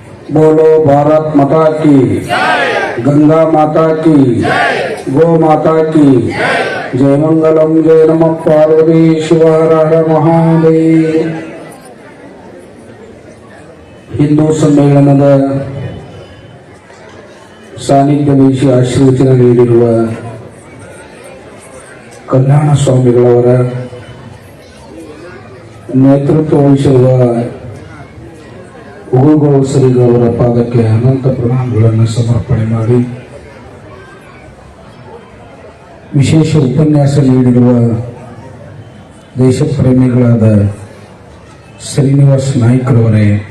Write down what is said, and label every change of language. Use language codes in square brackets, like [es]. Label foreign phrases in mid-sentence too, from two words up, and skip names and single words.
[hi] बोलो भारत माता की, गंगा माता की, गो माता की जय। मंगलम जय नमः पार्वती शिव हर हर महादेव। [kn] ಹಿಂದೂ ಸಮ್ಮೇಳನದ ಸಾನ್ನಿಧ್ಯ ವಹಿಸಿ ಆಶೀರ್ವಚನ ನೀಡಿರುವ ಕಲ್ಯಾಣ ಸ್ವಾಮಿಗಳವರ ನೇತೃತ್ವ ವಹಿಸಿರುವ ಉಗುಗೋಸರಿಗಳವರ ಪಾದಕ್ಕೆ ಅನಂತ ಪ್ರಣಾಮಗಳನ್ನು ಸಮರ್ಪಣೆ ಮಾಡಿ ವಿಶೇಷ ಉಪನ್ಯಾಸ ನೀಡಿರುವ ದೇಶ ಪ್ರೇಮಿಗಳಾದ ಶ್ರೀನಿವಾಸ್ ನಾಯ್ಕರವರೇ,